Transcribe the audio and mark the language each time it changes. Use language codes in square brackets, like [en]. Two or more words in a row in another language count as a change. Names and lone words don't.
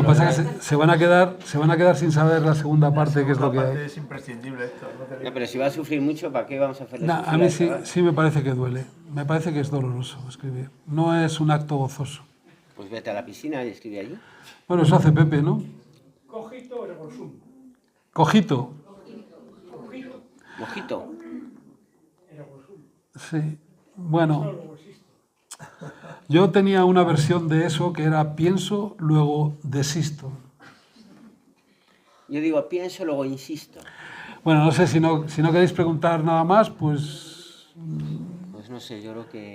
[es] que pasa es que se van a quedar sin saber la segunda parte, que es lo que hay. Es imprescindible esto. No, pero si va a sufrir mucho, ¿para qué vamos a hacerle Nah, sufrir a mí al sí, chaval? sí me parece que duele. Me parece que es doloroso escribir. No es un acto gozoso. Pues vete a la piscina y escribe allí. Bueno, eso hace Pepe, ¿no? [la] Cogito ergo sum. [es] Cojito. [la] Cogito [es] Mojito. [la] ergo sum. [es] Sí. Bueno, Luego existe. yo tenía una versión de eso que era pienso, luego desisto. Yo digo, pienso, luego insisto. Bueno, no sé, si no queréis preguntar nada más, pues Pues no sé, yo creo que